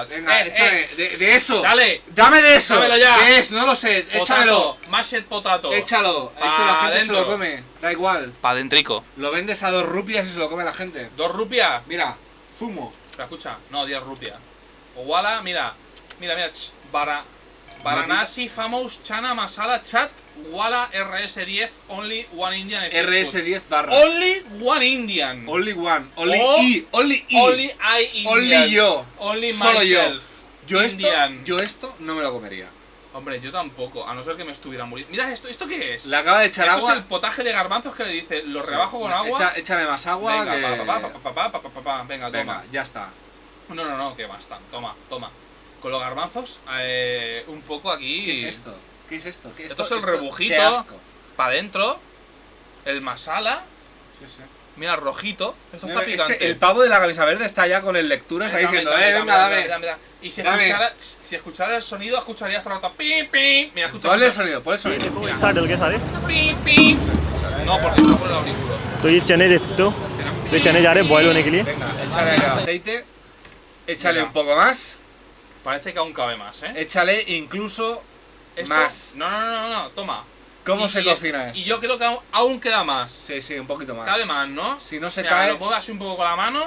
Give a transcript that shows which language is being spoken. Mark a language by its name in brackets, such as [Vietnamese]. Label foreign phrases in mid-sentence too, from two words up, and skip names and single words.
[Spanish] Venga, échame, de eso. Dale. Dame de eso. Dámelo ya. ¿Qué es? No lo sé. Échamelo. [English] Potato, mashed potato. [Spanish] Échalo. Esto Pa' la gente se dentro. lo come. Da igual. Pa' dentrico. Lo vendes a 2 rupias y se lo come la gente. 2 rupias. Mira, zumo. Pero escucha, no, 10 rupias. Iguala, mira, [English] Varanasi Famous Chana Masala Chat Wala RS10 Only One Indian Street Food. [Spanish] RS10 barra. [English] Only One Indian. Only one. Only Oh, I. Only I. Only I Indian. Only yo. Only [Spanish] Solo yo. [English] myself. [Spanish] Yo Indian. esto no me lo comería. Hombre, yo tampoco, a no ser que me estuviera muriendo. Mira ¿esto qué es? Le acaba de echar Esto es agua. el potaje de garbanzos que le dice, lo rebajo con agua. Échale más agua. Venga, que- venga, Venga, toma. ya está. No, que basta. Toma. Con los garbanzos, un poco aquí. ¿Qué es esto? ¿Qué es esto? ¿Qué Esto es el Qué rebujito. asco. Para adentro. El masala. Sí. Mira, el rojito. Esto está picante. El pavo de la camisa verde está ya con el lecturas ahí diciendo, venga, dame. Y si Dame. escuchara el sonido, escucharía hasta rato. Pim, pim. Mira, escucha. Ponle el sonido, ponle el sonido. Mira. [Hindi] साथ डल गए सारे [Spanish] Pim, pim. No, porque está por el auricular. [Hindi] तो ये चने देख सकते हो ये चने जा रहे हैं बॉयल होने के लिए [Spanish] Venga, échale el aceite. Échale Venga. un poco más. Parece que aún cabe más, Échale incluso Esto- más. No, toma. ¿Cómo Y- se y- cocina Y eso? yo creo que aún queda más. Sí, un poquito más. Cabe más, ¿no? Si no se Mira, cae, lo mueve así un poco con la mano.